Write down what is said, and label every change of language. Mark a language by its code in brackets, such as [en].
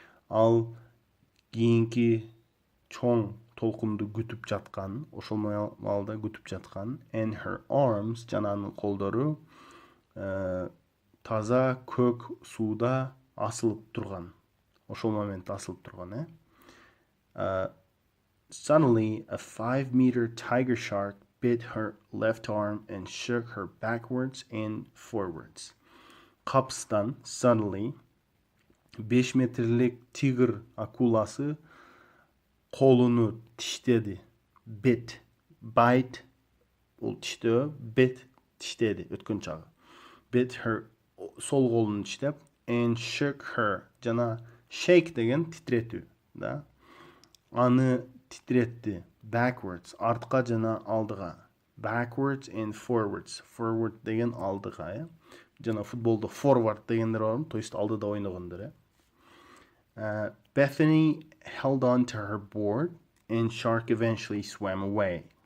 [ky] Ал кийинки чоң толкунду күтүп жаткан, ошол маалда күтүп жаткан, [en] and her arms, [ky] жананын колдору, таза көк сууда асылып турган. Ошол момент асылып турган, [en] Suddenly, a 5-meter tiger shark bit her left arm and shook her backwards and forwards. [ky] Капстан, suddenly, 5 метрлик тигр акуласы колуну тиштеди. Bite, ол тиштөө, bit, тиштеди, өткөн чагы. [en] Bit her, [ky] сол колун тиштеп, [en] and shook her, [ky] жана shake деген титретүү, аны титретти, backwards, артка жана алдыга. [en] Backwards and forwards, [ky] forward деген алдыга, жана футболдо forward дегендер бар, [ru] то есть [ky] алдыда ойногондор. [en] Bethany held on to her board and shark eventually swam away.